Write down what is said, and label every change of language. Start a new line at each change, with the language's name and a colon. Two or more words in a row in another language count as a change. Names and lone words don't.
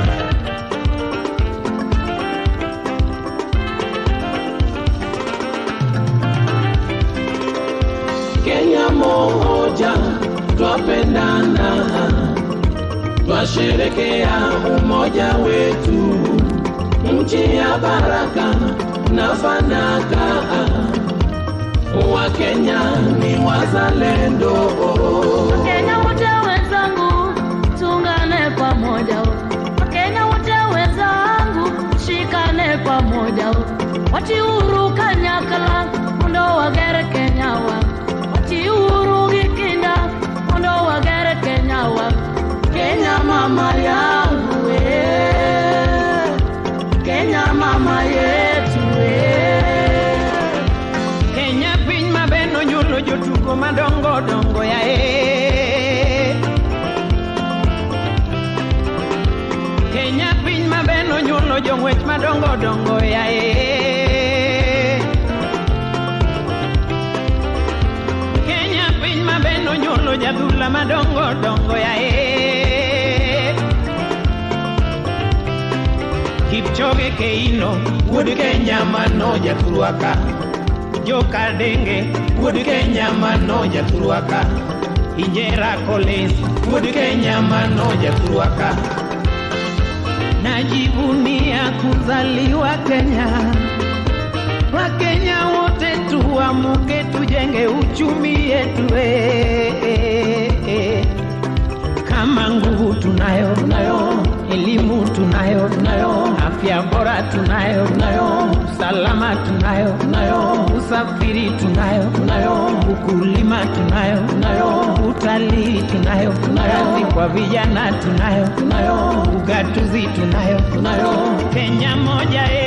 Swahili: Kenya moja, twapendana, twasherekea umoja wetu, nchi ya baraka na fanaka. Wakenya ni wazalendo. Wakenya wote wenzangu, tuungane pamoja. Wakenya wote wenzangu, shikane pamoja.
Luo (Kenya and Tanzania): wachiuru kanyakla mondo wagere Kenya wa, wachiuru gikinda mondo wagere Kenya wa.
Swahili: Kenya mama yangu Kenya mama yetu
Luo (Kenya and Tanzania): Kenya piny mabeno nyulo jotugo madongo dongo ya Kenya piny mabeno nyulo jong'wech madongo dongo ya Kenya piny mabeno nyulo jadhula madongo dongo ya Kipchoge Keino wuod Kenya mano jathurwaka Joka Denge wuod Kenya mano jathurwaka Injera Collins wuod Kenya mano jathurwaka
Swahili: Najivunia kuzaliwa Kenya Wakenya wote tuamuke tujenge uchumi yetu Kama nguvu tunayo elimu tunayo afya bora tunayo usalama tunayo usafiri tunayo ukulima tunayo utalii tunayo kazi kwa vijana tunayo ugatuzi tunayo Kenya moja